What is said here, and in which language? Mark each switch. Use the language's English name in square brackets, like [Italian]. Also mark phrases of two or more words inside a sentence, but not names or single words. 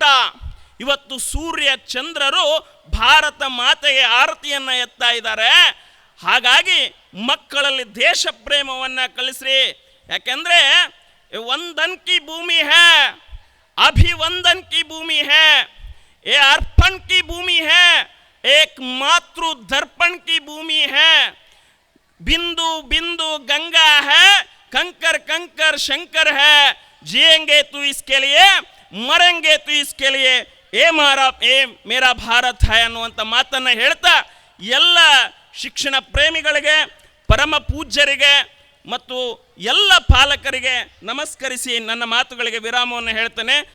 [Kannada] ಇವತ್ತು ಸೂರ್ಯ ಚಂದ್ರರು ಭಾರತ ಮಾತೆಗೆ ಆರತಿಯನ್ನು ಎತ್ತಾ ಇದ್ದಾರೆ. ಹಾಗಾಗಿ ಮಕ್ಕಳಲ್ಲಿ ದೇಶ ಪ್ರೇಮವನ್ನು ಕಲಿಸ್ರಿ. [Hindi] ಯಾಕೆಂದರೆ वंदन की भूमि है, अभिवंदन की भूमि है, ये अर्पण की भूमि है, एक मातृ दर्पण की भूमि है, बिंदु बिंदु गंगा है, कंकर कंकर शंकर है, जिएंगे तो इसके लिए मरेंगे तो इसके लिए, ये मेरा ಭಾರತ है [Kannada] ಅನ್ನುವಂಥ ಮಾತನ್ನು ಹೇಳ್ತಾ ಎಲ್ಲ ಶಿಕ್ಷಣ ಪ್ರೇಮಿಗಳಿಗೆ, ಪರಮ ಪೂಜ್ಯರಿಗೆ ಮತ್ತು ಎಲ್ಲ ಪಾಲಕರಿಗೆ ನಮಸ್ಕರಿಸಿ ನನ್ನ ಮಾತುಗಳಿಗೆ ವಿರಾಮವನ್ನು ಹೇಳ್ತೇನೆ.